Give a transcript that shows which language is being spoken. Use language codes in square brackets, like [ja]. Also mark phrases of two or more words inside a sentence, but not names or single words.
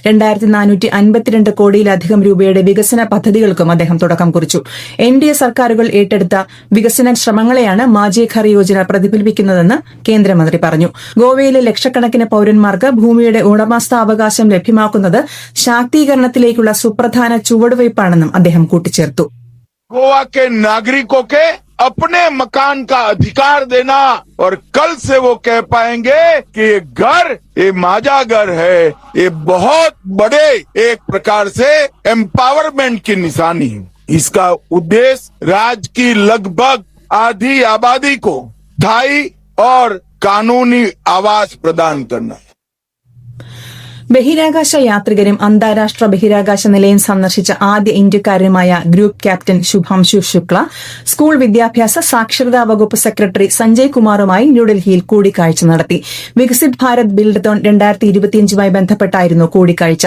[ml] 2,452 കോടിയിലധികം രൂപയുടെ വികസന പദ്ധതികൾക്കും അദ്ദേഹം തുടക്കം കുറിച്ചു. NDA സർക്കാരുകൾ ഏറ്റെടുത്ത വികസന ശ്രമങ്ങളെയാണ് മാഝേ ഘർ യോജന പ്രതിഫലിപ്പിക്കുന്നതെന്ന് കേന്ദ്രമന്ത്രി പറഞ്ഞു. ഗോവയിലെ ലക്ഷക്കണക്കിന് പൌരന്മാർക്ക് ഭൂമിയുടെ ഉടമസ്ഥാവകാശം ലഭ്യമാക്കുന്നത് ശാക്തീകരണത്തിലേക്കുള്ള സുപ്രധാന ചുവടുവയ്പ്പാണെന്നും അദ്ദേഹം കൂട്ടിച്ചേർത്തു. [hi] गोवा के नागरिकों के अपने मकान का अधिकार देना और कल से वो कह पाएंगे कि ये घर, ये माझा घर है. ये बहुत बड़े एक प्रकार से एम्पावरमेंट की निशानी है. इसका उद्देश्य राज्य की लगभग आधी आबादी को स्थायी और कानूनी आवास प्रदान करना है. [ml] ബഹിരാകാശ യാത്രികരും അന്താരാഷ്ട്ര ബഹിരാകാശ നിലയം സന്ദർശിച്ച ആദ്യ ഇന്ത്യക്കാരനുമായ ഗ്രൂപ്പ് ക്യാപ്റ്റൻ ശുഭാംശു ശുക്ല സ്കൂൾ വിദ്യാഭ്യാസ സാക്ഷരതാ വകുപ്പ് സെക്രട്ടറി സഞ്ജയ് കുമാറുമായി ന്യൂഡൽഹിയിൽ കൂടിക്കാഴ്ച നടത്തി. വികസിത് ഭാരത് ബിൽഡത്തോൺ 2025മായി ബന്ധപ്പെട്ടായിരുന്നു കൂടിക്കാഴ്ച.